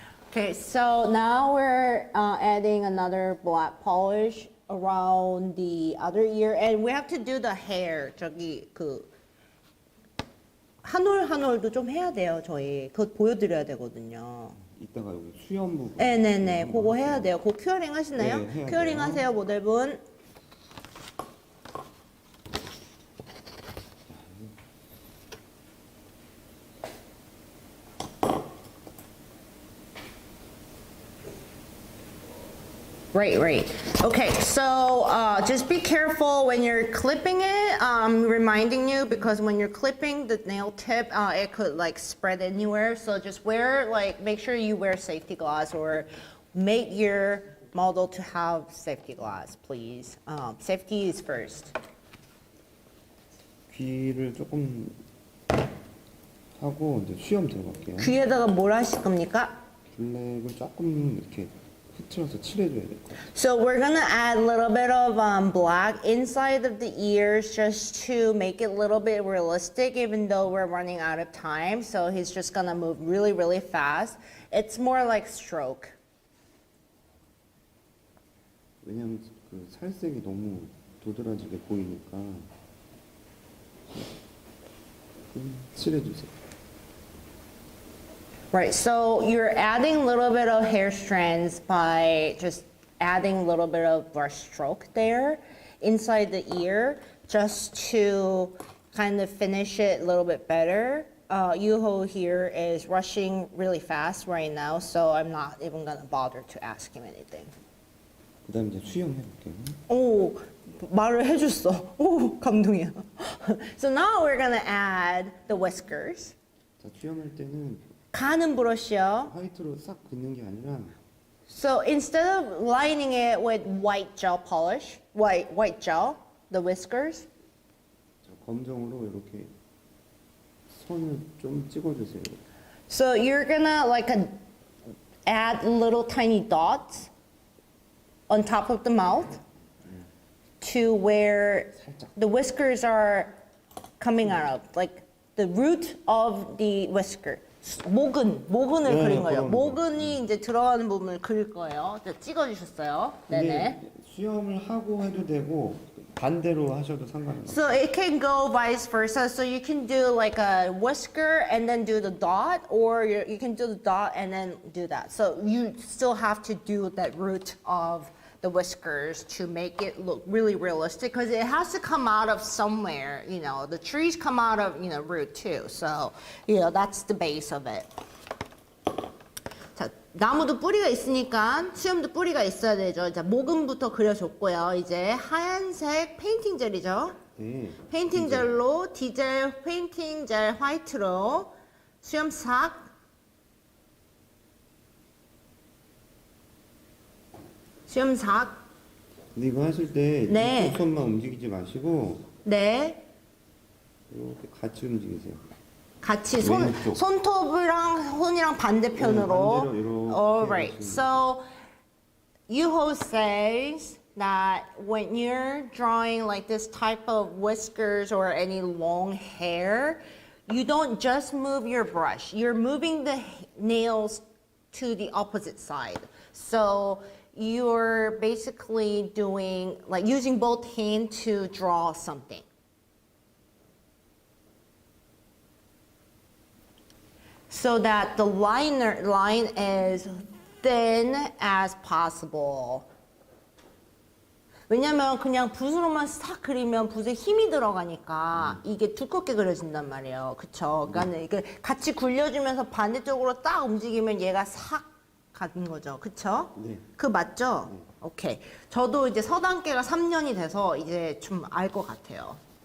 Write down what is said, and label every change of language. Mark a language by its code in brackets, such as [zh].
[en] Okay, so now we're adding another black polish around the other ear, and we have to do the hair. [ko] 저기 한 올 한 올도 좀 해야 돼요, 저희. 그거 보여드려야 되거든요. 이따가 여기 수염 부분. 네네네, 그거 해야 돼요. 그거 큐어링 하시나요? 네, 해야 큐어링 돼요. 하세요, 모델분. [en] Right. Okay, so just be careful when you're clipping it. I'm reminding you because when you're clipping the nail tip, it could like spread anywhere. So just make sure you wear safety glass or make your model to have safety glass, please. Safety is first. [ko] 귀를 조금 하고 이제 수염 들어갈게요. 귀에다가 뭘 하실 겁니까? 블랙을 조금 이렇게 흐트러서 칠해줘야 될 것 같아요. [en] So we're gonna add a little bit of black inside of the ears just to make it a little bit realistic, even though we're running out of time. So he's just gonna move really, really fast. It's more like stroke. [ko] 왜냐면 그 살색이 너무 도드라지게 보이니까 좀 칠해주세요. [en] Right, so you're adding a little bit of hair strands by just adding a little bit of brush stroke there inside the ear just to kind of finish it a little bit better. Yuho here is rushing really fast right now, so I'm not even gonna bother to ask him anything. [ko] 그 다음에 이제 수염 해볼게요. 오, 말을 해줬어. 오, 감동이야. [en] So now we're gonna add the whiskers. [ko] 자, 수염 할 때는 가는 브러쉬요. 화이트로 싹 긋는 게 아니라 [en] So instead of lining it with white gel polish, white gel, the whiskers, [ko] 자, 검정으로 이렇게 선을 좀 찍어주세요. [en] so you're gonna add little tiny dots on top of the mouth to where the whiskers are coming out of, like the root of the whisker. [ko] 모근을 네, 그린 거예요. 그런 모근이 이제 들어가는 부분을 그릴 거예요. 찍어주셨어요. 네네. 근데 수염을 하고 해도 되고 반대로 하셔도 상관없어요. [en] So it can go vice versa. So you can do like a whisker and then do the dot, or you can do the dot and then do that. So you still have to do that root of the whiskers to make it look really realistic, because it has to come out of somewhere. The trees come out of root too. So that's the base of it. [ko] 자, 나무도 뿌리가 있으니까 수염도 뿌리가 있어야 되죠. 자, 모근부터 그려줬고요. 이제 하얀색 페인팅 젤이죠. 네. 페인팅 젤로, 디젤 페인팅 젤 화이트로 수염삭 근데 이거 하실 때 네. 이쪽 손만 움직이지 마시고 네 이렇게 같이 움직이세요. 같이 왼쪽. 손톱이랑 손이랑 반대편으로. 반대로 이렇게 [en] Alright. [ko] 하시면 [en] So Yuho says that when you're drawing like this type of whiskers or any long hair, you don't just move your brush. You're moving the nails to the opposite side. So you're basically doing like using both hands to draw something. So that the line is thin as possible. [ko] 왜냐면 그냥 붓으로만 싹 그리면 붓에 힘이 들어가니까 이게 두껍게 그려진단 말이에요. 그쵸? 그러니까 이게 같이 굴려주면서 반대쪽으로 딱 움직이면 얘가 싹 가는 거죠. 그쵸? 네. 그 맞죠? 오케이. 저도 이제 서단계가 3년이 돼서 이제 좀 알 것 같아요.